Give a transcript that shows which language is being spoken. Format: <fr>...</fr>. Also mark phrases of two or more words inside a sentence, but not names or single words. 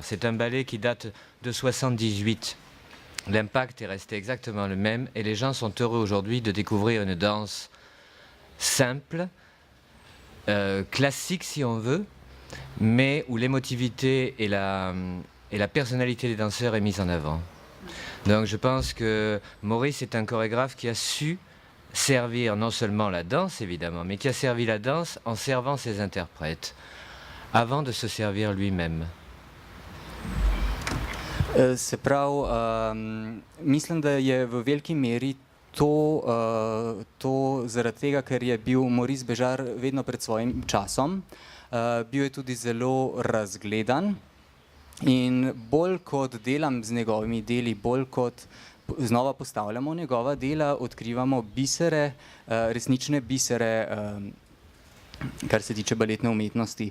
<fr>C'est un ballet qui date de 78. L'impact est resté exactement le même et les gens sont heureux aujourd'hui de découvrir une danse simple, classique si on veut, mais où l'émotivité et la personnalité des danseurs est mise en avant. Donc je pense que Maurice est un chorégraphe qui a su servir non seulement la danse évidemment, mais qui a servi la danse en servant ses interprètes, avant de se servir lui-même.</fr> <sl>Se pravi, mislim, da je v veliki meri to zaradi tega, ker je bil Maurice Béjart vedno pred svojim časom. Bil je tudi zelo razgledan in bolj kot delam z njegovimi deli, bolj kot znova postavljamo njegova dela, odkrivamo bisere, resnične bisere, kar se tiče baletne umetnosti.</sl>